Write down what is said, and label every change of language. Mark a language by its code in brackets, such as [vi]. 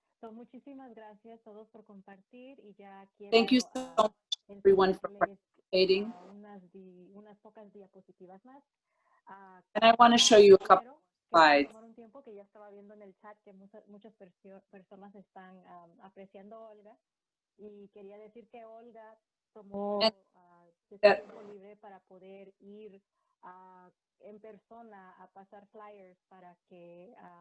[es] So, muchísimas gracias a todos por compartir y ya quiero. [en] Thank you so much, everyone, for participating. [es] Unas pocas diapositivas más. [en] And I want to show you a couple of slides. [es] Un tiempo que ya estaba viendo en el chat que muchas personas están apreciando a Olga y quería decir que Olga tomó tiempo libre para poder ir en persona a pasar flyers para que